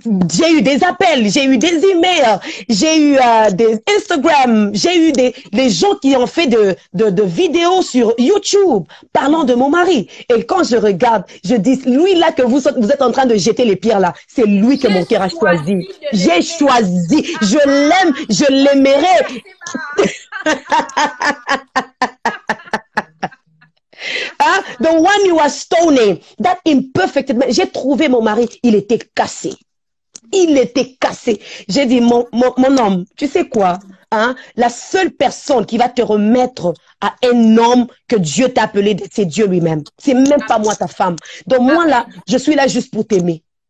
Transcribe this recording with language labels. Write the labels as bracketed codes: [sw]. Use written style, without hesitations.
[fr] J'ai eu des appels, j'ai eu des emails, j'ai eu des Instagram, j'ai eu des gens qui ont fait de vidéos sur YouTube parlant de mon mari. Et quand je regarde, je dis, lui là que vous êtes en train de jeter les pierres là, c'est lui que mon cœur a choisi. J'ai choisi, je l'aime, je l'aimerai. Hein? [en] The one you are stoning, that imperfect man. [fr] J'ai trouvé mon mari, il était cassé. Il était cassé. J'ai dit, mon homme, tu sais quoi? Hein? La seule personne qui va te remettre à un homme que Dieu t'a appelé, c'est Dieu lui-même. C'est même pas moi, ta femme. Donc moi là, je suis là juste pour t'aimer.